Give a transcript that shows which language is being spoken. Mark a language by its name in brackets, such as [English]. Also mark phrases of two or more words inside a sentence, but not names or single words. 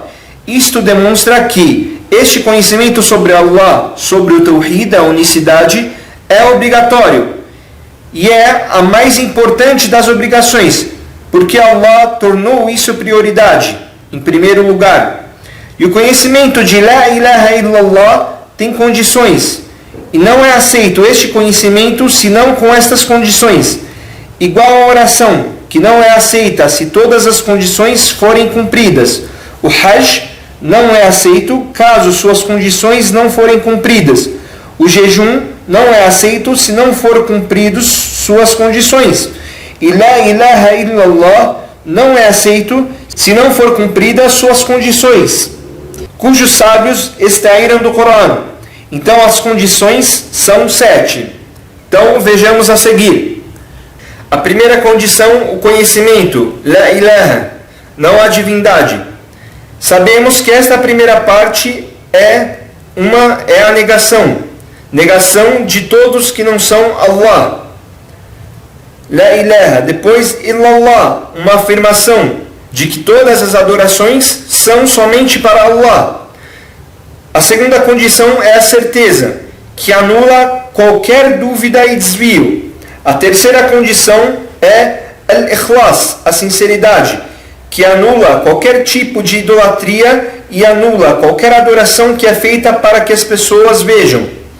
[Portuguese] Isto demonstra que este conhecimento sobre Allah, sobre o Tawhid, a unicidade, é obrigatório e é a mais importante das obrigações, porque Allah tornou isso prioridade, em primeiro lugar. E o conhecimento de [Arabic] لا إله إلا الله [Portuguese] tem condições, e não é aceito este conhecimento senão com estas condições. Igual a oração, que não é aceita se todas as condições forem cumpridas. O Hajj não é aceito caso suas condições não forem cumpridas. O jejum não é aceito se não for cumpridos suas condições. E [Arabic] لا إله إلا الله [Portuguese] não é aceito se não for cumpridas suas condições, cujos sábios extraíram do Corão. Então as condições são 7. Então vejamos a seguir. A primeira condição, o conhecimento, [Arabic] لا إله, [Portuguese] não há divindade. Sabemos que esta primeira parte é a negação de todos que não são Allah. [Arabic] لا إله, [Portuguese] depois illallah, uma afirmação de que todas as adorações são somente para Allah. A segunda condição é a certeza, que anula qualquer dúvida e desvio. A terceira condição é al-ikhlas, a sinceridade, que anula qualquer tipo de idolatria e anula qualquer adoração que é feita para que as pessoas vejam.